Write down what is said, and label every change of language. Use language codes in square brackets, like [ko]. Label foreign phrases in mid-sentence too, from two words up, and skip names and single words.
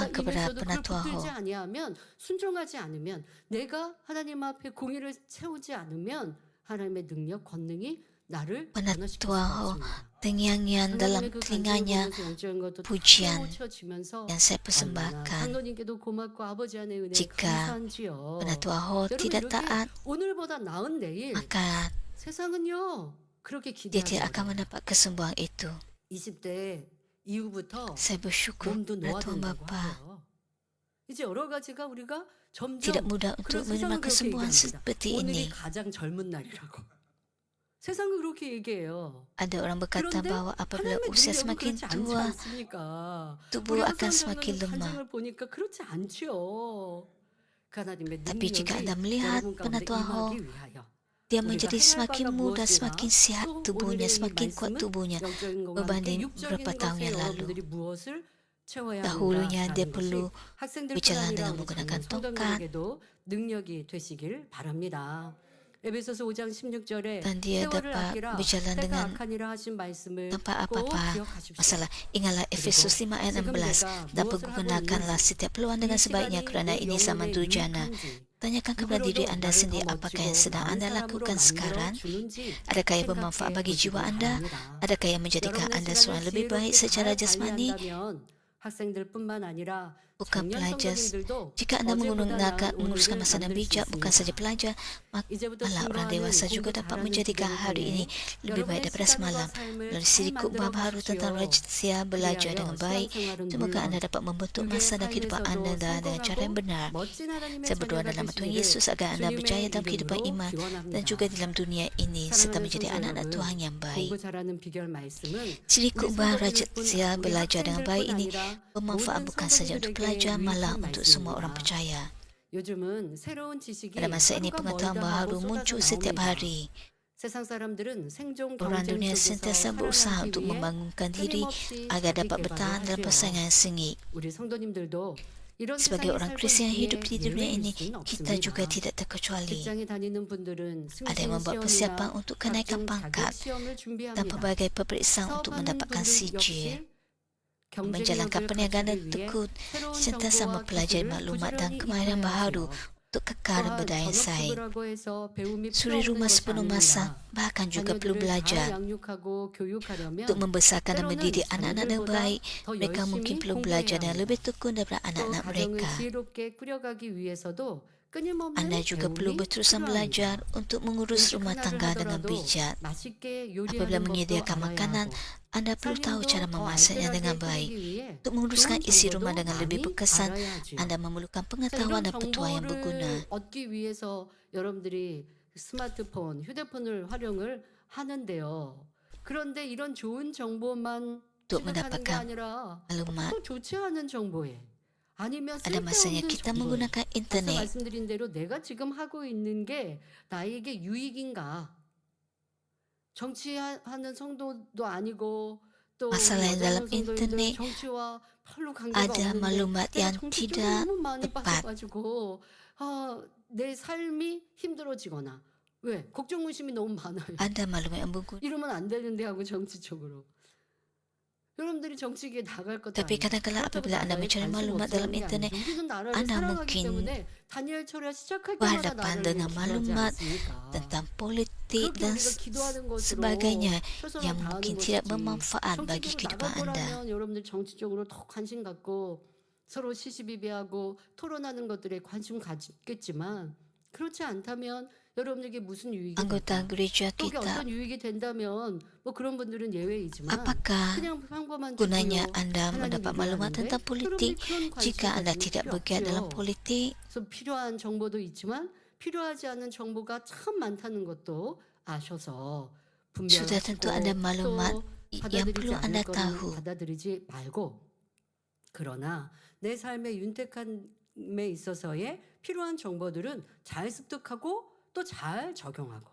[ko] 터치가 [ms] kepada [ko] 임했어도 그걸 [ms] penatua Ho. [ko] 붙들지 아니하면 순종하지 않으면 내가 하나님 앞에 공의를 채우지 않으면 하나님의 능력 권능이 나를 변화시킬 [ms] Penatua [ko] 수가 [ms] Ho [ko] 없습니다. [ms] terngiang-ngiang dalam [ko] 하나님의 그 간증을 [ms] telinganya [ko] 보면서 영적인 것도 다 [ms] pujian [ko] 깨우쳐지면서 [ms] yang saya [ko] 얼마나 [ms] persembahkan. [ko] 장로님께도 고맙고 아버지 안에 은혜 [ms] Jika [ko] 감사한지요. [ms] Penatua Ho [ko] 여러분 [ms] tidak [ko] 이렇게 [ms] taat, [ko] 오늘보다 나은 내일 [ms] maka [ko] 세상은요 그렇게 [ms] dia tidak akan [ko] 기대하는 [ms] mendapat kesembuhan itu. [ko] 20대 이후부터 [ms] Saya bersyukur [ko] 몸도 [ms] kepada Tuhan [ko] 노화된다고 [ms] Bapa. [ko] 하죠. 이제 여러 가지가 우리가 [ms] Tidak [ko] 점점 [ms] mudah untuk [ko] 그런 [ms] menerima [ko] 세상은 그렇게 [ms] kesembuhan [ko] 얘기합니다. [ms] seperti [ko] 오늘이 [ms] ini. [ko] 가장 젊은 날이라고. 세상은 그렇게 얘기해요. [ms] Ada orang berkata [ko] 그런데 [ms] bahawa apabila [ko] 하나님의 [ms] usia [ko] 능력은 [ms] semakin [ko] 그렇지 않지 [ms] tua, [ko] 않습니까? [ms] tubuh [ko] 우리 [ms] akan [ko] 하선 [ms] semakin [ko] 장로님 [ms] lemah. [ko] 간증을 보니까 그렇지 않지요. 그 하나님의 [ms] Tapi jika [ko] 능력이 [ms] Anda melihat [ko] 여러분 가운데 [ms] Penatua Ho, [ko] 임하기 위하여 [ms] dia [ko] 우리가 [ms] menjadi [ko] 행할 [ms] semakin [ko] 바가 [ms] muda, [ko] 무엇이라 [ms] semakin sihat [ko] 또 [ms] tubuhnya, [ko] 오늘의 이 [ms] semakin kuat [ko] 말씀은 [ms] tubuhnya [ko] 영적인 것과 함께 [ms] berbanding [ko] 육적인 [ms] beberapa tahun [ko] 것에 [ms] yang lalu. [ko] 여러분들이 무엇을 채워야 [ms] Dahulunya dia [ko] 하는가라는 것이 [ms] perlu [ko] 학생들뿐 [ms] berjalan [ko] 아니라 [ms] dengan [ko] 우리 [ms] menggunakan [ko] 젊은 [ms] tongkat [ko] 성도님에게도 능력이 되시길 바랍니다. 에베소서 5장 16절에 [ms] dan dia [ko] 세월을 [ms] dapat [ko] 아끼라 [ms] berjalan [ko] 때가 [ms] dengan [ko] 악하니라 하신 말씀을 [ms] tanpa [ko] 꼭 [ms] apa-apa [ko] 기억하십시오. [ms] masalah. Ingatlah Efesus 5 ayat 16 dan pergunakanlah setiap peluang dengan sebaiknya kerana ini zaman durjana. Tanyakan kepada diri anda sendiri apakah yang sedang anda lakukan sekarang. Adakah yang bermanfaat bagi jiwa anda? Adakah yang menjadikan anda seorang lebih baik secara jasmani? [ko] 학생들뿐만 아니라 [ms] Bukan [ko] 청년 [ms] pelajar. [ko] 성도님들도 [ms] Jika anda [ko] 어제보다 [ms] menguruskan [ko] 나은 [ms] masa dan [ko] 오늘을 [ms] bijak, [ko] 만들 수 [ms] bukan saja [ko] 있습니다. [ms] pelajar, [ko] 이제부터 [ms] malah orang [ko] 증거하는 [ms] dewasa [ko] 공부 [ms] juga dapat [ko] 잘하는 [ms] menjadikan [ko] 기도를 [ms] hari [ko] 통해 [ms] ini lebih baik [ko] 여러분의 [ms] daripada [ko] 시간과 [ms] semalam. [ko] 삶을 [ms] Melalui [ko] 잘 [ms] siri kubah [ko] 만들어 [ms] baru tentang [ko] 가십시오. [ms] rahasia belajar [ko] 그리하여 [ms] dengan baik, [ko] 신앙생활은 [ms] semoga [ko] 물론 [ms] anda dapat membentuk [ko] 육의 [ms] masa dan kehidupan anda [ko] 삶에서도 [ms] dengan cara yang [ko] 성공하고 [ms] benar. [ko] 멋진 하나님의 [ms] Saya berdoa [ko] 자녀가 [ms] dalam nama Tuhan [ko] 되시기를 [ms] Yesus agar anda berjaya [ko] 주님의 [ms] dalam kehidupan [ko] 이름으로 [ms] iman dan [ko] 기원합니다. [ms] juga dalam dunia ini serta [ko] 사랑하는 [ms] menjadi [ko] 성도 [ms] anak-anak [ko] 여러분, [ms] Tuhan yang baik. [ko] 공부 잘하는 비결 말씀은 [ms] Ciri [ko] 우리 [ms] kubah [ko] 성도들뿐 [ms] rahasia [ko] 우리 [ms] belajar dengan baik [ko] 학생들뿐 [ms] ini [ko] 아니라 [ms] bermanfaat [ko] 모든 [ms] bukan saja untuk pelajar, [ko] 성도들에게 [ms] malah [ko] 유익한 [ms] untuk semua orang [ko] 말씀입니다. [ms] percaya. [ko] 요즘은 새로운 지식이 [ms] Pada masa ini [ko] 하루가 [ms] pengetahuan [ko] 멀다 [ms] baharu [ko] 하고 [ms] muncul [ko] 쏟아져 [ms] setiap [ko] 나옵니다. [ms] hari. [ko] 세상 사람들은 생존 [ms] Orang [ko] 경쟁 [ms] dunia [ko] 속에서 [ms] sentiasa berusaha [ko] 살아남기 [ms] untuk [ko] 위해 [ms] membangunkan diri [ko] 끊임없이 [ms] agar [ko] 자기 [ms] dapat [ko] 개발을 [ms] bertahan dalam [ko] 하지요. [ms] persaingan yang sengit. [ko] 우리 성도님들도 이런 [ms] Sebagai [ko] 세상에 [ms] orang [ko] 살고 [ms] Kristian yang [ko] 있기에 [ms] hidup di dunia [ko] 예외일 [ms] ini, [ko] 수는 [ms] kita juga [ko] 없습니다. [ms] tidak terkecuali. [ko] 직장에 다니는 분들은 [ms] Ada yang membuat [ko] 승진 [ms] persiapan [ko] 시험이나 [ms] untuk kenaikan [ko] 각종 자격 [ms] pangkat [ko] 시험을 [ms] dan [ko] 준비합니다. [ms] pelbagai peperiksaan untuk [ko] 사업하는 [ms] mendapatkan [ko] 분들 [ms] sijil. [ko] 역시 [ms] menjalankan [ko] 경쟁력을 [ms] perniagaan [ko] 갖추기 위해 [ms] tekun [ko] 새로운 [ms] sentiasa [ko] 정보와 [ms] mempelajari [ko] 기술을 [ms] maklumat dan [ko] 부지런히 [ms] kemahiran baharu [ko] 익혀야지요. [ms] untuk kekal dan [ko] 또한 [ms] berdaya saing. [ko] 전업주부라고 해서 배움이 필요 [ms] Suri [ko] 없는 [ms] rumah [ko] 것이 [ms] sepenuh masa [ko] 아닙니다. [ms] bahkan juga perlu [ko] 자녀들을 잘 [ms] belajar. [ko] 양육하고 [ms] Untuk [ko] 교육하려면 [ms] membesarkan dan [ko] 때로는 [ms] mendidik anak-anak dengan [ko] 자녀들보다 [ms] baik, [ko] 더 [ms] mereka mungkin [ko] 열심히 [ms] perlu [ko] 공부해야 [ms] belajar dengan [ko] 합니다. [ms] lebih tekun daripada [ko] 또 [ms] anak-anak [ko] 가정을 [ms] mereka. [ko] 지혜롭게 꾸려가기 위해서도 [ms] Anda [ko] 끊임없는 [ms] juga perlu [ko] 배움이 [ms] berterusan belajar [ko] 필요합니다. [ms] untuk mengurus [ko] 음식 [ms] rumah [ko] 하나를 [ms] tangga dengan [ko] 하더라도 [ms] bijak. [ko] 맛있게 [ms] Apabila [ko] 요리하는 법도 [ms] menyediakan [ko] 알아야 [ms] makanan, [ko] 하고 [ms] Anda perlu tahu cara [ko] 살림도 더 [ms] memasaknya dengan [ko] 알뜰하게 [ms] baik. [ko] 꾸리기 위해 [ms] Untuk menguruskan [ko] 좋은 [ms] isi rumah [ko] 정보도 [ms] dengan lebih [ko] 많이 [ms] berkesan, [ko] 알아야지요. [ms] Anda memerlukan [ko] 자, [ms] pengetahuan [ko] 이런 [ms] dan petua yang berguna. [ko] 정보를 얻기 위해서 여러분들이 스마트폰, 휴대폰을 활용을 하는데요. 그런데 이런 좋은 정보만 [ms] Untuk [ko] 취득하는 게 [ms] mendapatkan [ko] 아니라 [ms] maklumat, [ko] 또 좋지 않은 정보에 아니면 [ms] ada masanya [ko] 쓸데없는 [ms] kita [ko] 정보에 [ms] menggunakan [ko] 앞서 [ms] internet. [ko] 말씀드린 대로 내가 지금 하고 있는 게 나에게 유익인가? 정치하는 성도도 아니고 또 우리 [ms] Masalah yang dalam [ko] 여자는 성도님들 [ms] internet [ko] 정치와 별로 관계가 [ms] ada [ko] 없는데 [ms] maklumat [ko] 내가 [ms] yang [ko] 정치 쪽에 [ms] tidak [ko] 너무 많이 [ms] tepat. [ko] 빠져가지고 내 삶이 힘들어지거나 왜 걱정 의심이 너무 많아요. [ms] Ada maklumat yang berguna. [ko] 이러면 안 되는데 하고 정치 쪽으로. 여러분들이 정치계에 나갈 것도 [ms] Tapi [ko] 아니고 [ms] kadang-kadang [ko] 그렇다고 [ms] apabila Anda [ko] 나라에 [ms] mencari [ko] 관심 [ms] maklumat [ko] 없이 [ms] dalam [ko] 하는 게 [ms] internet, [ko] 아니죠. 우리는 나라를 [ms] Anda [ko] 사랑하기 [ms] mungkin [ko] 때문에 다니엘 철야 시작할 때마다 [ms] berhadapan [ko] 나라를 위해 [ms] dengan [ko] 기도하지 [ms] maklumat [ko] 않습니까? [ms] tentang politik [ko] 그렇게 [ms] dan [ko] 우리가 기도하는 것으로 [ms] sebagainya [ko] 최선을 [ms] yang [ko] 다하는 [ms] mungkin tidak [ko] 것이지. [ms] bermanfaat bagi [ko] 정치적으로 [ms] kehidupan [ko] 나갈 [ms] Anda. [ko] 거라면 여러분들 정치적으로 더 관심 갖고 서로 시시비비하고 토론하는 것들에 관심 갖겠지만 그렇지 않다면 여러분에게 무슨 유익이 [ms] Anggota [ko] 될까? [ms] gereja [ko] 또 그게 [ms] kita, [ko] 어떤 유익이 된다면 뭐 그런 분들은 예외이지만 [ms] apakah [ko] 그냥 평범한 [ms] gunanya [ko] 주부요. [ms] Anda [ko] 하나님 [ms] mendapat maklumat [ko] 일하는데 [ms] tentang [ko] 여러분들이 [ms] politik [ko] 그런 관심 [ms] jika Anda [ko] 가지면 [ms] tidak [ko] 필요 [ms] bergerak dalam [ko] 없죠. [ms] politik? [ko] 그래서 필요한 정보도 있지만 필요하지 않은 정보가 참 많다는 것도 아셔서 [ms] Sudah tentu ada [ko] 분별하시고 [ms] maklumat [ko] 또 [ms] yang [ko] 받아들이지 [ms] perlu [ko] 않을 [ms] Anda [ko] 거는 [ms] tahu. [ko] 받아들이지 말고 그러나 내 삶의 윤택함에 있어서의 필요한 정보들은 잘 습득하고 또 잘 적용하고